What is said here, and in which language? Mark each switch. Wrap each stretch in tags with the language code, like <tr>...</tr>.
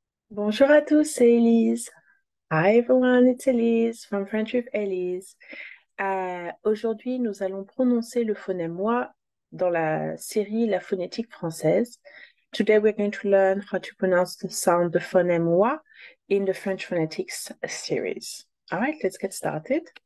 <fr>Bonjour à tous, c'est Elise.</fr> <en>Hi everyone, it's Elise from French with Elise.</en> <fr>Aujourd'hui, nous allons prononcer le phonème moi dans la série La phonétique française.</fr> <en>Today we're going to learn how to pronounce the sound, the phoneme moi in the French phonetics series. All right, let's get started.</en>